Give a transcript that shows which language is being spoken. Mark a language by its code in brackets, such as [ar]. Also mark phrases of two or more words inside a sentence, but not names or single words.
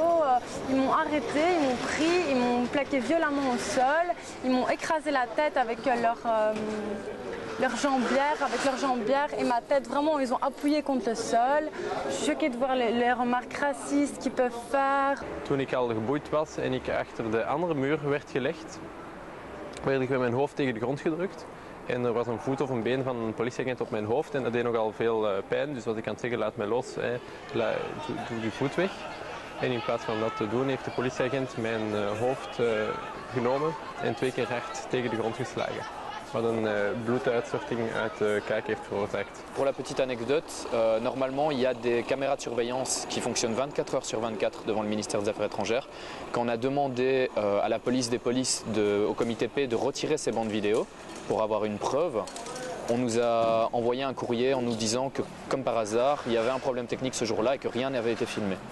[fr] Ils m'ont arrêtée, ils m'ont pris, ils m'ont plaqué violemment au sol. Ils m'ont écrasé la tête avec leur jambière et ma tête, vraiment, ils ont appuyé contre le sol. Je suis choquée de voir les remarques racistes qu'ils peuvent faire. [nl] Toen ik al geboeid was en ik achter de andere muur werd gelegd, werd ik met mijn hoofd tegen de grond gedrukt. En er was een voet of een been van een politieagent op mijn hoofd en dat deed nogal veel pijn. Dus was ik aan het zeggen, laat mij los, doe die voet weg. En in plaats van dat te doen heeft de politieagent mijn hoofd genomen en 2 keer hard tegen de grond geslagen. Wat een bloeduitstorting uit de kaak heeft veroorzaakt. [fr] Pour la petite anecdote, normalement il y a des caméras de surveillance qui fonctionnent 24 heures sur 24 devant le ministère des Affaires étrangères. Quand on a demandé à la police des polices, au comité P, de retirer ces bandes vidéo pour avoir une preuve, on nous a envoyé un courrier en nous disant que, comme par hasard, il y avait un problème technique ce jour-là et que rien n'avait été filmé.